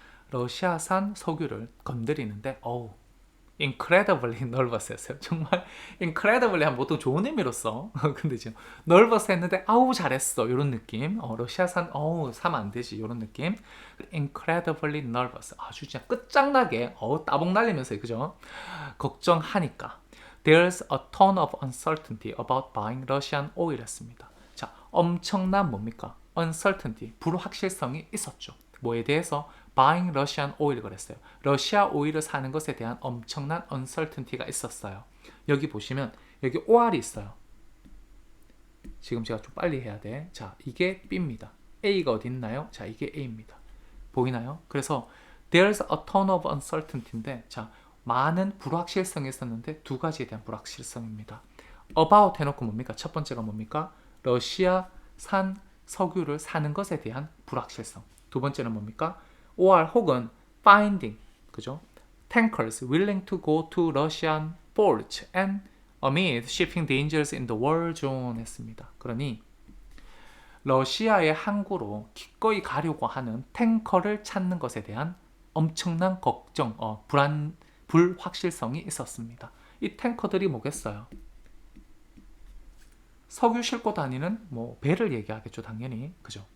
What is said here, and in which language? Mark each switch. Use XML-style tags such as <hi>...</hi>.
<ko>러시아산 석유를 건드리는데</ko> <en>incredibly nervous</en> <ko>했어요. 정말 incredibly 하면 보통 좋은 의미로 써. 근데 지금 nervous 했는데 잘했어. 이런 느낌. 러시아산 사면 안 되지. 이런 느낌.</ko> <en>incredibly nervous.</en> <ko>아주 진짜 끝장나게 따봉 날리면서 그죠? 걱정하니까.</ko> <en>There's a ton of uncertainty about buying Russian oil</en> <ko>했습니다. 자, 엄청난 뭡니까? uncertainty, 불확실성이 있었죠. 뭐에 대해서?</ko> <en>buying Russian oil</en> <ko>그랬어요. 러시아 오일을 사는 것에 대한 엄청난 uncertainty가 있었어요. 여기 보시면 여기 OR이 있어요. 지금 제가 좀 빨리 해야 돼. 자, 이게 B입니다. A가 어디 있나요? 자, 이게 A입니다. 보이나요? 그래서</ko> <en>there's a ton of uncertainty</en> <ko>인데 자, 많은 불확실성이 있었는데 두 가지에 대한 불확실성입니다. about 해놓고 뭡니까? 첫 번째가 뭡니까? 러시아산 석유를 사는 것에 대한 불확실성. 두 번째는 뭡니까? or 혹은 finding, 그죠?</ko> <en>tankers willing to go to Russian ports and amid shipping dangers in the war zone</en> <ko>했습니다. 그러니 러시아의 항구로 기꺼이 가려고 하는 탱커를 찾는 것에 대한 엄청난 걱정, 불확실성이 있었습니다. 이 탱커들이 뭐겠어요? 석유 싣고 다니는 배를 얘기하겠죠, 당연히. 그죠?</ko>